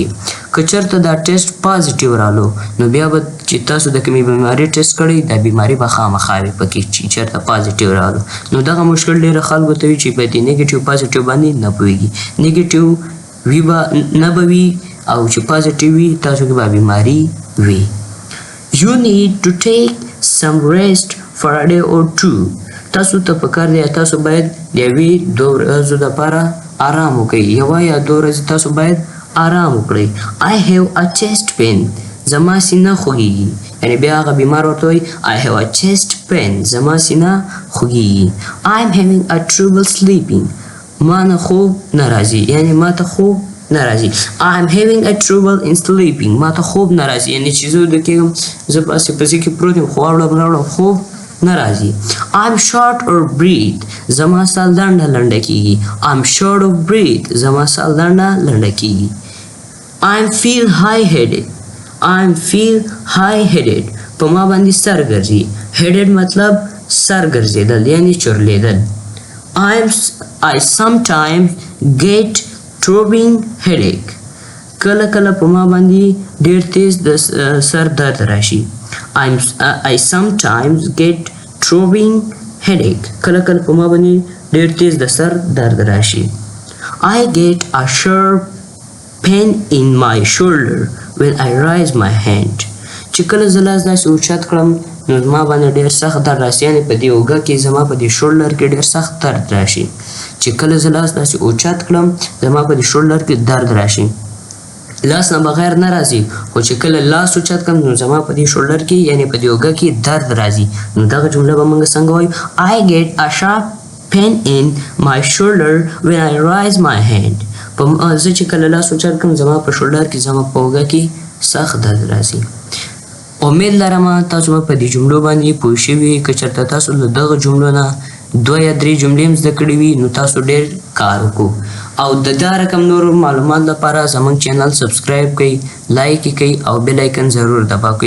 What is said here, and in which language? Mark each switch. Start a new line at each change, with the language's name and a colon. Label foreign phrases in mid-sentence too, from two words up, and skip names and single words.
Pashto: که چېرته دا
English: test positive
Pashto: رالو نو بیا به چې تاسو د کومې بیماري ټیسټ کړی دا بیماري به خامخا وي پکې چې چېرته پازیټیو رالو. نو دغه مشکل ډېره خلکو ته وي چې په دې
English: negative positive
Pashto: باندې نه پوهېږي. نیګیټیو وي به نه به وي او چې پازیټیو وي تاسو کې به بیماري وي.
English: You need to take some rest for a day or two.
Pashto: تاسو ته پکار دی تاسو باید د یوې 2 ورځو دپاره آرام وکړئ، یوه یا 2 ورځې تاسو باید آرام وکړئ.
English: I have a chest pain.
Pashto: زما سینه خوږیږي، یعنې بیا هغه بیمار ورته وایي
English: I have a chest pain.
Pashto: زما سینه خوږیږي.
English: I am having a trouble sleeping.
Pashto: ما نه خوب نه راځي، یعنې ما ته خوب نه راځي.
English: I am having a trouble in sleeping.
Pashto: ما ته خوب نه راځي، یعنې چې زه ویده کېږم زه پاسې پسې کې پروت یم خو واوړم خوب نه راځي.
English: I am short of breath.
Pashto: زما ساه لنډه کېږي.
English: I am short of breath.
Pashto: زما ساه لنډه کېږي.
English: I feel high-headed. I feel high-headed.
Pashto: په ما باندې سر ګرځي. headed مطلب سر ګرځېدل یعنې چورلېدل.
English: I sometimes get throbbing headache.
Pashto: کله کله په ما باندې ډېر تیز د سر درد راشي.
English: I sometimes get throbbing headache.
Pashto: کله کله په ما باندې ډېر تیز د سر درد راشي.
English: I get a sharp pain in my shoulder when I raise my hand.
Pashto: چې کله زه لاس داسې اوچت کړم نو زما باندې ډېر سخت درد راشي، یعنې په دې اوږه کې زما په دې شولډر کې ډېر سخت درد راشي. چې کله زه لاس داسې اوچت کړم زما په دې شولډر کې درد راشي. لاس نه بغیر نه راځي، خو چې کله لاس اوچت کړم نو زما په دې شولډر کې یعنې په دې اوږه کې درد راځي. نو دغه جمله به موږ څنګه وایو؟
English: I get a sharp pain in my shoulder when I raise my hand.
Pashto: زه چې کله لاس اوچت کړم زما په شولډر کې زما په اوږه کې سخت درد راځي. امید لرم تاسو به په دې جملو باندې پوه شوي. که چېرته تاسو له دغه جملو نه 2 یا 3 جملې هم زده کړې وي نو تاسو ډېر کار وکړو. او د دا رقم نورو معلومات لپاره زموږ چینل سبسکرایب کړئ، لایک یې کړئ او
English: bell icon
Pashto: ضرور دبا کړئ.